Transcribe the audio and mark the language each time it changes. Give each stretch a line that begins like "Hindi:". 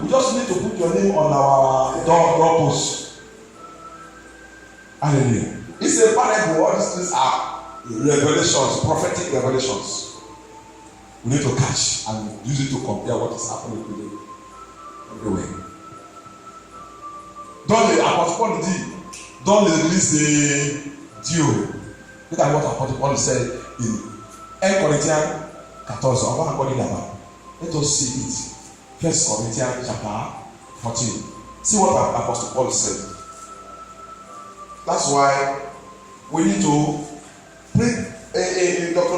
English: We just need to put your name on our doorpost. Hallelujah. It's a parable. All these things are revelations, prophetic revelations. We need to catch and use it to compare what is happening today. Everywhere.
French: Apostle Paul dit, dans l'église de Dieu.
English: Look at what Apostle Paul said in 1 Corinthians 14.
French: On va encore lire là-bas.
English: Let us see it. 1 Corinthians chapter 14. See what Apostle Paul said. That's why we need to pray. Dr.